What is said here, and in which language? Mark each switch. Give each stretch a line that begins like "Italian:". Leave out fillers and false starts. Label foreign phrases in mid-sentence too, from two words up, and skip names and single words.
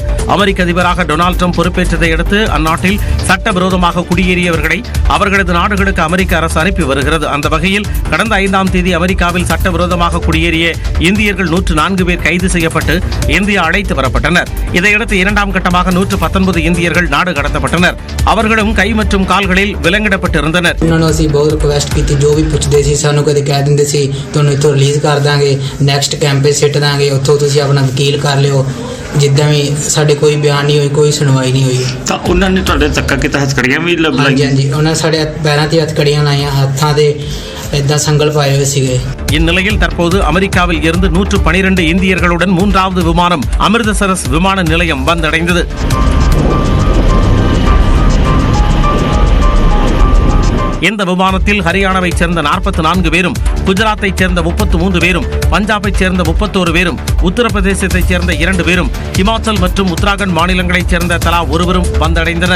Tamil: அமெரிக்க அதிபராக டொனால்டு டிரம்ப் பொறுப்பேற்றதை அடுத்து அந்நாட்டில் சட்டவிரோதமாக குடியேறியவர்களை அவர்களது நாடுகளுக்கு அமெரிக்க அரசு அனுப்பி வருகிறது. அந்த வகையில் கடந்த 5ஆம் தேதி அமெரிக்காவில் சட்டவிரோதமாக குடியேறிய இந்தியர்கள் 104 பேர் கைது செய்யப்பட்டு இந்தியா அழைத்து வரப்பட்டனர். இதையடுத்து 2ஆம் கட்டமாக 119 இந்தியர்கள் நாடு கடத்தப்பட்டனர். அவர்களும் கை மற்றும் கால்களில் விலங்கிடப்பட்டிருந்தனர்.
Punjabi: ਸਾਨੂੰ ਕਦੇ ਕਹਿ ਦਿੰਦੇ ਸੀ ਤੁਹਾਨੂੰ ਇੱਥੋਂ ਰਿਲੀਜ਼ ਕਰ ਦਾਂਗੇ,
English: next camp
Punjabi: ਸਿੱਟ ਦਾਂਗੇ, ਉੱਥੋਂ ਤੁਸੀਂ ਆਪਣਾ ਵਕੀਲ ਕਰ ਲਿਓ। ਜਿੱਦਾਂ ਵੀ ਸਾਡੇ ਕੋਈ ਬਿਆਨ ਨਹੀਂ ਹੋਈ, ਕੋਈ ਸੁਣਵਾਈ ਨਹੀਂ ਹੋਈ। ਤਾਂ ਉਹਨਾਂ ਨੇ ਤੁਹਾਡੇ ਧੱਕਾ ਕੀਤਾ, ਹੱਥਕੜੀਆਂ ਵੀ ਲਾਈਆਂ? ਹਾਂਜੀ, ਉਹਨਾਂ ਸਾਡੇ ਪੈਰਾਂ ਤੇ ਹੱਥਕੜੀਆਂ ਲਾਈਆਂ, ਹੱਥਾਂ ਤੇ ਇਦਾਂ ਸੰਗਲ ਪਾਏ ਹੋਏ ਸੀਗੇ।
Tamil: இந்நிலையில் தற்போது அமெரிக்காவில் இருந்து 112 இந்தியர்களுடன் 3வது விமானம் அமிர்தசரஸ் விமான நிலையம் வந்தடைந்தது. இந்த விமானத்தில் ஹரியானாவைச் சேர்ந்த 44 பேரும், குஜராத்தைச் சேர்ந்த 33 பேரும், பஞ்சாபைச் சேர்ந்த 31 பேரும், உத்தரப்பிரதேசத்தைச் சேர்ந்த 2 பேரும், ஹிமாச்சல் மற்றும் உத்தராகண்ட் மாநிலங்களைச் சேர்ந்த தலா ஒருவரும் வந்தடைந்தனர்.